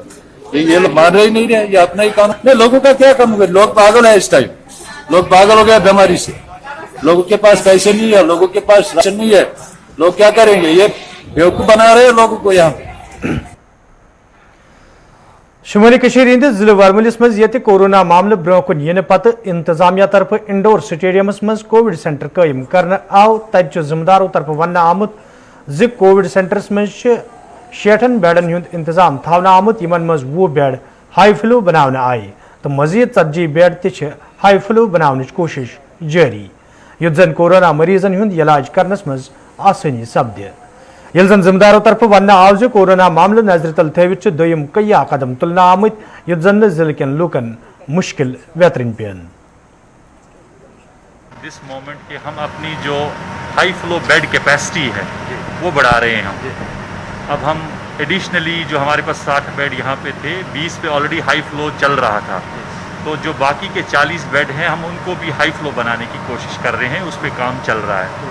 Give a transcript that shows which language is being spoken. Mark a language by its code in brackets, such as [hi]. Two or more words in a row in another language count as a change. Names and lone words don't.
[hi] ये लोग मान रहे ही नहीं रहे, ये अपना ही कानून नहीं। लोगों का क्या काम होगा? लोग पागल है इस टाइम, लोग पागल हो गए बीमारी से, लोगों के पास पैसे नहीं है, लोगों के पास राशन नहीं है, लोग क्या करेंगे? ये बेवकूफ बना रहे हैं लोगों को। यहाँ [ks] शुमाली कशीर हंदिस जिले वरमलिस मज ये कोरोना मामले ब्रो कुन यन पत इंतजामिया तरफ इंडोर स्टेडियमस मज कोविड सेंटर कायम करने आव, तब जिम्मेदारों तरफ वन आमुत जि कोविड सेंटरस मज 60 बेडन हुंद इंतजाम थवना आमुत, यमन मज 20 बेड [en] high flow [ks] बनाने आए, तो मजीद 40 बेड ति [en] high flow [ks] बनाने कोशिश जारी, युत जन कोरोना मरीजन हुंद इलाज करनस मज आसानी सपद। यल जन जिम्मेदारों तरफ वन आव कोरोना मामले नजर तल थवित दोयम कया कदम तुलना आमत, युत जन जिले कन लूकन मुश्किल वेतरन पेन। [en] this moment [hi] के हम अपनी जो [en] high flow bed capacity [hi] है वो बढ़ा रहे हैं हम। अब हम एडिशनली जो हमारे पास 60 बेड यहाँ पे थे, 20 पे ऑलरेडी [en] high flow [hi] चल रहा था, तो जो बाकी के 40 बेड हैं हम उनको भी [en] high flow [hi] बनाने की कोशिश कर रहे हैं, उस पर काम चल रहा है।